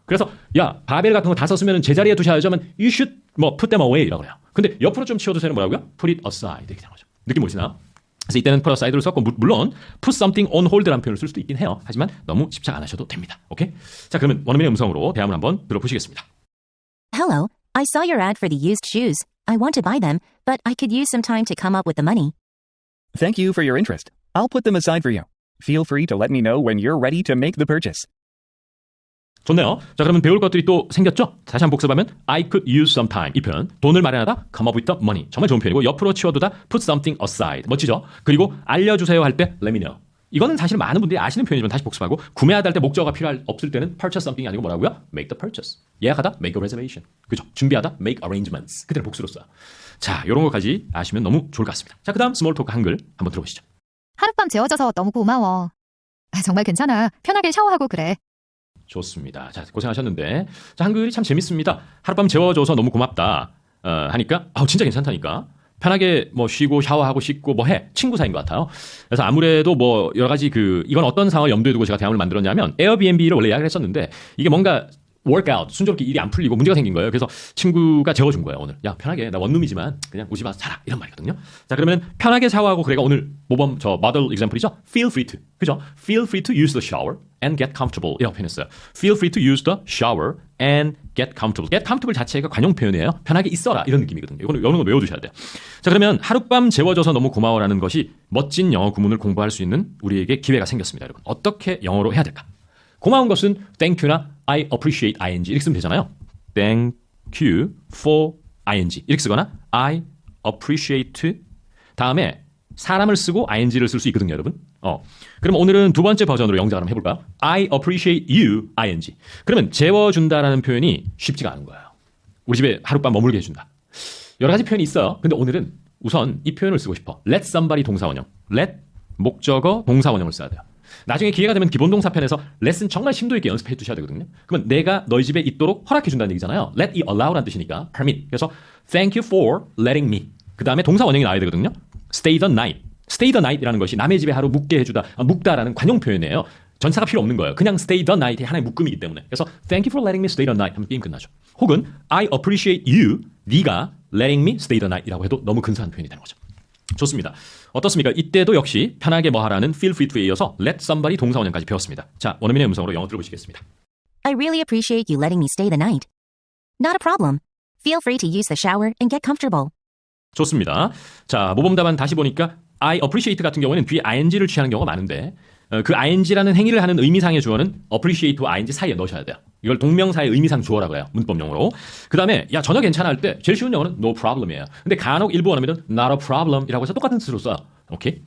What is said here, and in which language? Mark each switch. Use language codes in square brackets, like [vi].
[ko] 그래서 야 바벨 같은 거 다 썼으면 제자리에 두셔야죠 하면 [en] you should put them away [ko] 라고 해요. 근데 옆으로 좀 치워두세요는 뭐라고요? [en] put it aside [ko] 이렇게 되는 거죠. 느낌 보시나요? 그래서 이때는 put aside를 썼고 물론 [en] put something on hold [ko] 라는 표현을 쓸 수도 있긴 해요. 하지만 너무 집착 안 하셔도 됩니다. 오케이? 자, 그러면 원어민의 음성으로 대화문 한번 들어보시겠습니다. [en] Hello, I saw your ad for the used shoes. I want to buy them, but I could use some time to come up with the money. Thank you for your interest. I'll put them aside for you. Feel free to let me know when you're ready to make the purchase. [ko] 좋네요. 자, 그러면 배울 것들이 또 생겼죠? 다시 한번 복습하면 [en] I could use some time. [ko] 이 표현. 돈을 마련하다. come up with the money. 정말 좋은 표현이고 옆으로 치워두다. [en] put something aside. [ko] 멋지죠? 그리고 알려주세요 할 때 let me know. 이거는 사실 많은 분들이 아시는 표현이지만 다시 복습하고 구매하다 할 때 목적어가 없을 때는 [en] purchase something [ko] 이 아니고 뭐라고요? [en] make the purchase. [ko] 예약하다 [en] make a reservation. [ko] 그죠? 준비하다 [en] make arrangements. [ko] 그때는 복수로 써요. 자, 이런 것까지 아시면 너무 좋을 것 같습니다. 자, 그다음 스몰 토크 한글 한번 들어보시죠. 하룻밤 재워져서 너무 고마워. 정말 괜찮아. 편하게 샤워하고 그래. 좋습니다. 자, 고생하셨는데 자, 한글이 참 재밌습니다. 하룻밤 재워줘서 너무 고맙다 하니까 진짜 괜찮다니까. 편하게 뭐 쉬고 샤워하고 씻고 뭐 해. 친구 사이인 것 같아요. 그래서 아무래도 뭐 여러 가지 이건 어떤 상황을 염두에 두고 제가 대화를 만들었냐면 에어비앤비를 원래 예약을 했었는데 이게 뭔가 workout 순조롭게 일이 안 풀리고 문제가 생긴 거예요. 그래서 친구가 재워준 거예요. 오늘 야 편하게 나 원룸이지만 그냥 우리 집 와서 자라 이런 말이거든요. 자, 그러면 편하게 샤워하고 그래가 오늘 모범 저 model example이죠. [en] Feel free to [ko] 그죠? [en] Feel free to use the shower and get comfortable [ko] 이라고 표현했어요. [en] Feel free to use the shower and get comfortable. [ko] Get comfortable 자체가 관용 표현이에요. 편하게 있어라 이런 느낌이거든요. 이거는 영어로 외워두셔야 돼요. 자, 그러면 하룻밤 재워줘서 너무 고마워라는 것이 멋진 영어 구문을 공부할 수 있는 우리에게 기회가 생겼습니다. 여러분 어떻게 영어로 해야 될까? 고마운 것은 thank you나 I appreciate ing 이렇게 쓰면 되잖아요. Thank you for ing 이렇게 쓰거나 I appreciate 다음에 사람을 쓰고 ing를 쓸 수 있거든요, 여러분. 그럼 오늘은 두 번째 버전으로 영작을 한번 해볼까요? [en] I appreciate you ing. [ko] 그러면 재워준다라는 표현이 쉽지가 않은 거예요. 우리 집에 하룻밤 머물게 해준다. 여러 가지 표현이 있어요. 근데 오늘은 우선 이 표현을 쓰고 싶어. [en] Let somebody [ko] 동사원형. Let 목적어 동사원형을 써야 돼요. 나중에 기회가 되면 기본동사 편에서 레슨 정말 심도 있게 연습해 두셔야 되거든요. 그러면 내가 너희 집에 있도록 허락해 준다는 얘기잖아요. [en] Let it allow라는 뜻이니까 permit. [ko] 그래서 [en] thank you for letting me. [ko] 그 다음에 동사 원형이 나와야 되거든요. [en] Stay the night. [ko] Stay the night이라는 것이 남의 집에 하루 묵게 해주다, 묵다라는 관용 표현이에요. 전사가 필요 없는 거예요. 그냥 stay the night이 하나의 묶음이기 때문에. [en] 그래서 thank you for letting me stay the night [ko] 하면 게임 끝나죠. 혹은 [en] I appreciate you. [ko] 네가 [en] letting me stay the night [ko] 이라고 해도 너무 근사한 표현이 되는 거죠. 좋습니다. 어떻습니까? 이때도 역시 편하게 뭐 하라는 feel free to에 이어서 let somebody 동사원형까지 배웠습니다. 자, 원어민의 음성으로 영어 들어보시겠습니다. [en] I really appreciate you letting me stay the night. Not a problem. Feel free to use the shower and get comfortable. [ko] 좋습니다. 자, 모범 답안 다시 보니까 I appreciate 같은 경우에는 뒤에 ing를 취하는 경우가 많은데 그 ing라는 행위를 하는 의미상의 주어는 appreciate와 ing 사이에 넣으셔야 돼요. 이걸 동명사의 의미상 주어라고 해요. 문법용어로. 그 다음에 야 전혀 괜찮아 할 때 제일 쉬운 영어는 [en] no problem [ko] 이에요. 근데 간혹 일부 원어민은 [en] not a problem [ko] 이라고 해서 똑같은 뜻으로 써요. 오케이.